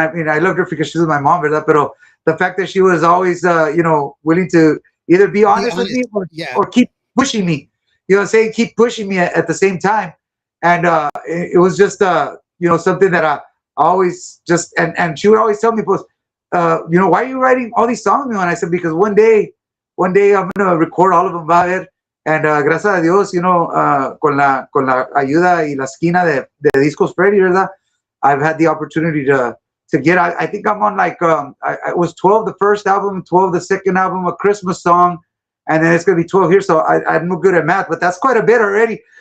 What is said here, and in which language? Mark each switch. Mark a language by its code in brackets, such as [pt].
[en] And I mean, I loved her because she was my mom, ¿verdad? Pero the fact that she was always, willing to either be honest with me or keep pushing me, saying keep pushing me at the same time. And it was just, something that I always just, and she would always tell me, why are you writing all these songs? And I said, because one day I'm going to record all of them, [es] va a ver. And gracias a Dios, con la ayuda y la esquina de Discos Freddy, ¿verdad? [en] I've had the opportunity to get, I think I'm on like, I was 12 the first album, 12 the second album, a Christmas song, and then it's going to be 12 here. So I'm no good at math, but that's quite a bit already.